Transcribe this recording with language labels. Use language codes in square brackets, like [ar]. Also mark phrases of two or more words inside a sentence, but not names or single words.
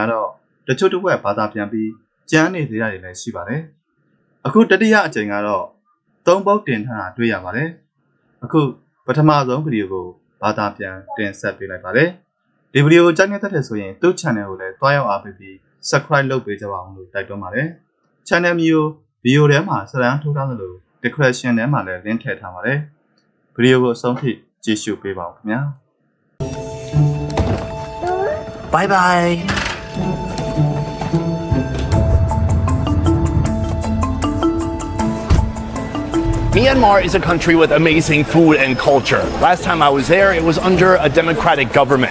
[my] ကတော့တချို့တစ်ဝက်ဘာသာပြန်ပြီးကျန်းနေသေးတာတွေလည်းရှိပါတယ်။အခုတတိယအကြိမ်ကတော့3ပုတ်တင်ထားတာတွေ့ရပါတယ်။အခုပထမဆုံးဗီဒီယိုကိုဘာသာပြန်တင်ဆက်ပေးလိုက်ပါတယ်။ဒီဗီဒီယိုကိုကြိုက်နေတဲ့ဆိုရင်သူ့ channel ကိုလည်းတွားရောက်အားပေးပြီး subscribe လုပ်ပေးကြပါအောင်လို့တိုက်တွန်းပါတယ်။ channel မျိုးဗီဒီယိုထဲမှာစရန်ထိုးထားသလို description ထဲမှာလည်း link ထည့်ထားပါတယ်။ဗီဒီယိုကိုအဆုံးထိကြည့်ရှုပေးပါဦးခင်ဗျာ။ [en] Bye bye. Myanmar is a country with amazing food and culture. Last time I was there, it was under a democratic government.